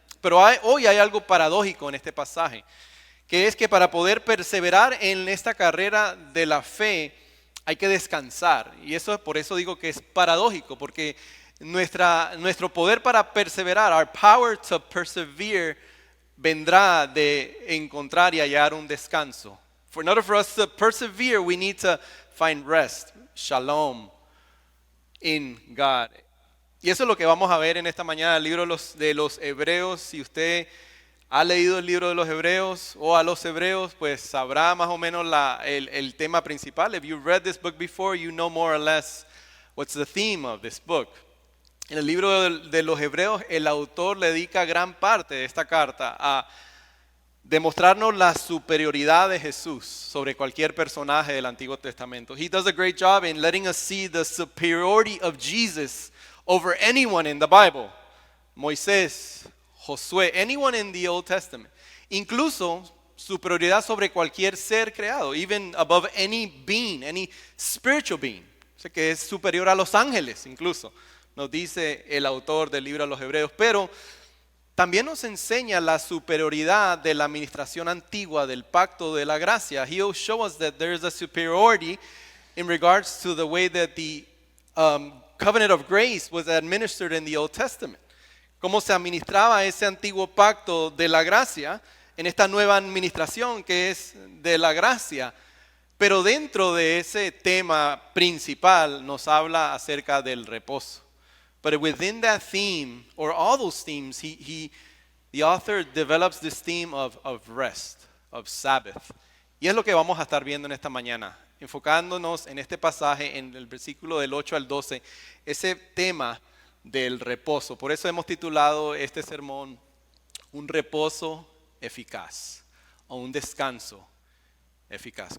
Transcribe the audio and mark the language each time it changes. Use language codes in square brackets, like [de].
[es] Pero hoy hay algo paradójico en este pasaje, que es que para poder perseverar en esta carrera de la fe hay que descansar. Y por eso digo que es paradójico, porque nuestro poder para perseverar, [en] our power to persevere, [es] vendrá de encontrar y hallar un descanso. [en] In order for us to persevere, we need to find rest, shalom, in God. [es] Y eso es lo que vamos a ver en esta mañana, el libro de los Hebreos. Si usted ha leído el libro de los Hebreos o a los Hebreos, pues sabrá más o menos el tema principal. [en] If you've read this book before, you know more or less what's the theme of this book. [es] En el libro de los Hebreos, el autor le dedica gran parte de esta carta a demostrarnos la superioridad de Jesús sobre cualquier personaje del Antiguo Testamento. [en] He does a great job in letting us see the superiority of Jesus over anyone in the Bible. [es] Moisés, Josué, [en] anyone in the Old Testament. [es] Incluso superioridad sobre cualquier ser creado, [en] even above any being, any spiritual being. [es] O sea, que es superior a los ángeles incluso, nos dice el autor del libro de los Hebreos. Pero también nos enseña la superioridad de la administración antigua del pacto de la gracia. [en] He'll show us that there is a superiority in regards to the way that the covenant of grace was administered in the Old Testament. [es] Cómo se administraba ese antiguo pacto de la gracia en esta nueva administración que es de la gracia. Pero dentro de ese tema principal nos habla acerca del reposo. [en] But within that theme, or all those themes, the author develops this theme of rest, of Sabbath. [es] Y es lo que vamos a estar viendo en esta mañana, enfocándonos en este pasaje, en el versículo del 8 al 12, ese tema del reposo. Por eso hemos titulado este sermón, un reposo eficaz, o un descanso eficaz.